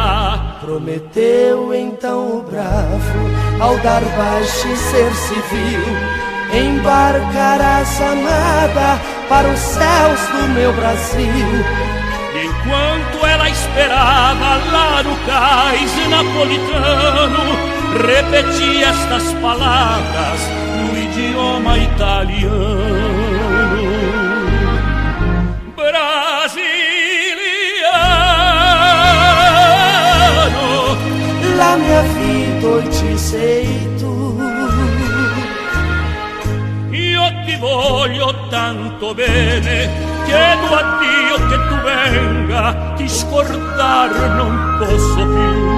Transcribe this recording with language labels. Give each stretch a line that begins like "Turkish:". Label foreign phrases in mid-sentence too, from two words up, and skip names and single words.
Portuguese: Prometeu então o bravo, ao dar baixa e ser civil, embarcarás amada para os céus do meu Brasil. Enquanto ela esperava lá no cais napolitano, repetia estas palavras no idioma italiano: Brasiliano,
Italian: la mia vita oggi sei tu. Ti voglio tanto bene, chiedo a Dio che tu venga, ti scordar non posso più.